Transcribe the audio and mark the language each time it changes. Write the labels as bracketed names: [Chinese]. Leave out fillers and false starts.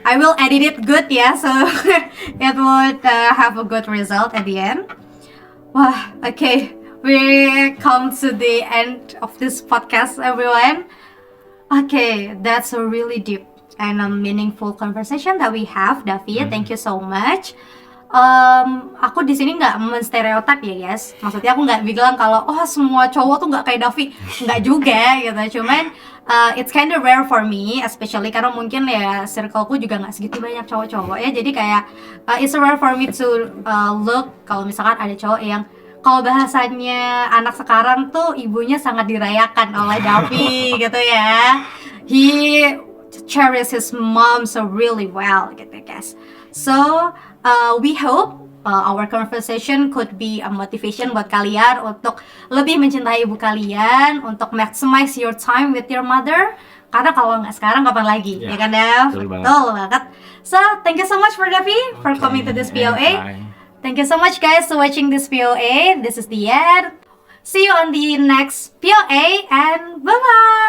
[English] I will edit it good ya, so it would have a good result at the end. Wah, okay, we come to the end of this podcast, everyone. Okay, that's a really deep and a meaningful conversation that we have, Davi. Thank you so much. [Indonesian] Aku di sini nggak menstereotip ya guys. Maksudnya aku nggak bilang kalau semua cowok tuh nggak kayak Davi, nggak juga gitu. Cuman [English] it's kind of rare for me, [Indonesian] especially karena mungkin ya circleku juga nggak segitu banyak cowok-cowok ya. Jadi kayak [English] it's rare for me to look [Indonesian] kalau misalkan ada cowok yang kalau bahasanya anak sekarang tuh ibunya sangat dirayakan oleh Davi gitu ya. [English] He cherishes his mom so really well gitu guys. So we hope our conversation could be a motivation [Indonesian] buat kalian untuk lebih mencintai ibu kalian, untuk [English] maximize your time with your mother. [Indonesian] Karena kalau nggak sekarang kapan lagi, ya kan Dev? Betul banget. [English] So thank you so much for Davi for coming to this POA. Thank you so much guys for watching this POA. This is the end. See you on the next POA and bye bye.